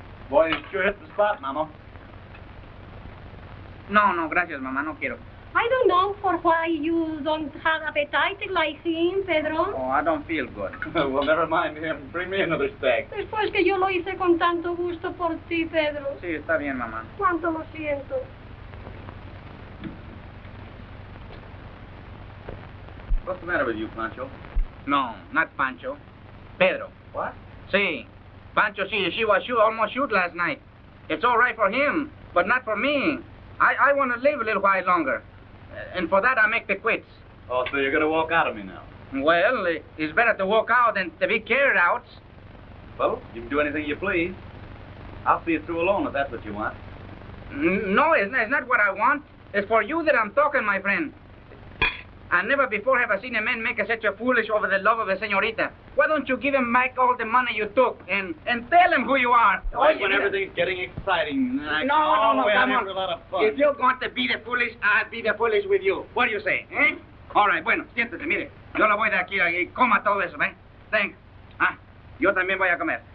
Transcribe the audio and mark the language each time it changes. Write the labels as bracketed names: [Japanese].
[English] Boy, you sure hit the spot, Mama. [Spanish] No, gracias, Mama. No quiero. [English] I don't know for why you don't have appetite like him, Pedro. Oh, I don't feel good. Well, never mind him. Bring me another steak. [Spanish] Después que yo lo hice con tanto gusto por ti, Pedro. Sí, está bien, Mamá. Cuánto lo siento. [English] What's the matter with you, Pancho? No, not Pancho. Pedro. What? See, Pancho, she was almost shoot last night. It's all right for him, but not for me. I want to live a little while longer. And for that, I make the quits. Oh, so you're going to walk out of me now? Well, it's better to walk out than to be carried out. Well, you can do anything you please. I'll see you through alone if that's what you want. No, it's not what I want. It's for you that I'm talking, my friend. I never before have I seen a man make such a foolish over the love of a señorita. Why don't you give him back all the money you took and tell him who you are? Like when everything's getting exciting. No, come on. A lot of fun. If you're going to be the foolish, I'll be the foolish with you. What do you say, eh? All right, [Spanish] bueno, siéntese, mire. Yo lo voy de aquí y coma todo eso, ¿eh? [English] Thanks. [Spanish] Ah, yo también voy a comer.